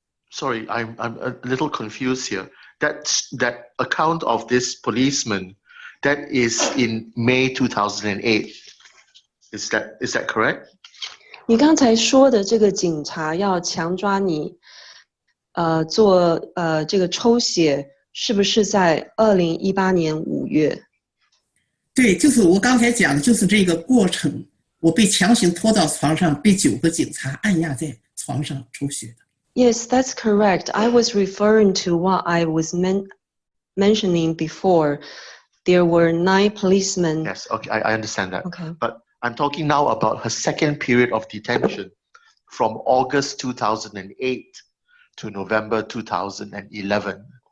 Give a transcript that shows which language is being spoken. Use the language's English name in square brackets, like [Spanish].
[English] Sorry, I'm a little confused here. That account of this policeman, that is in May 2008. Is that correct? [Chinese] 你刚才说的这个警察要强抓你，做这个抽血，是不是在2018年5月？对，就是我刚才讲的，就是这个过程。我被强行拖到床上，被9个警察按压在床上抽血的。 [English] Yes, that's correct. I was referring to what I was mentioning before. There were 9 policemen. Yes, okay, I understand that. Okay. But I'm talking now about her second period of detention from August 2008 to November 2011.